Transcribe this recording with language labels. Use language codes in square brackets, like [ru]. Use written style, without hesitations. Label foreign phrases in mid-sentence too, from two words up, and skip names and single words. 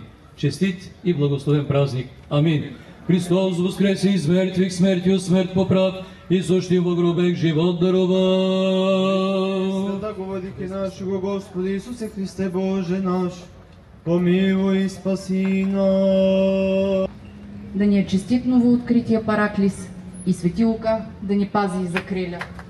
[bg] Честит и благословен празник. Амин. [cu] Христос воскресе из мертвих, смертью смерть поправ, и сущим во гробех живот даровал. Свята владыки нашего Господа Иисусе Христе Боже наш, помилуй и спаси нас. [bg] Да ни е честит новооткрития Параклис и Свети Лука да ни пази и закриля.